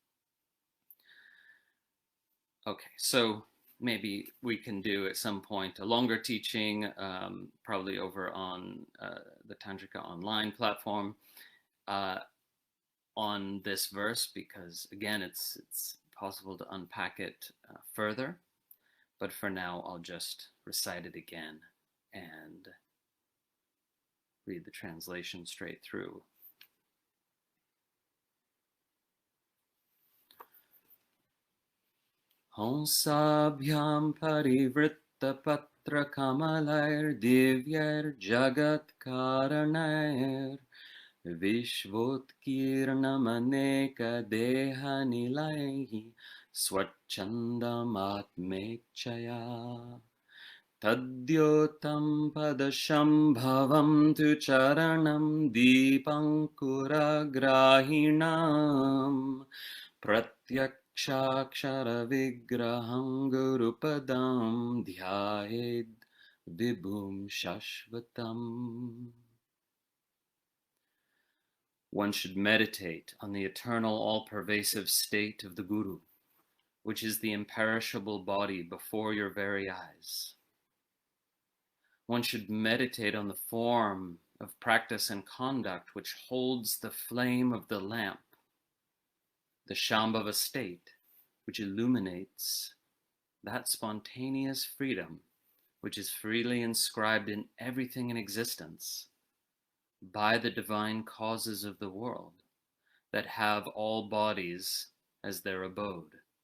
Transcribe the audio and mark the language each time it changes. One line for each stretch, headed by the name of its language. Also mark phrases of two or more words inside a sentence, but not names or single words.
English: Okay, so maybe we can do at some point a longer teaching, probably over on the Tantrika Online platform, on this verse, because again, it's possible to unpack it further. But for now, I'll just recite it again and read the translation straight through.
Sanskrit: हंसाभ्यां परिवृत्तपत्रकमलैर् दिव्यैर् जगत्कारणैर् विश्वोत्कीर्णम् अनेकदेहनिलयैः स्वच्छन्दम् आत्मेच्छया तद्द्योतं पदशाम्भवं तु चरणं दीपाङ्कुरग्राहिणं प्रत्यक्षाक्षरविग्रहं गुरुपदं ध्यायेद् विभुं शाश्वतम्.
English: One should meditate on the eternal all-pervasive state of the Guru, which is the imperishable body before your very eyes. One should meditate on the form of practice and conduct which holds the flame of the lamp, the Śāmbhava state, which illuminates that spontaneous freedom which is freely inscribed in everything in existence by the divine causes of the world that have all bodies as their abode,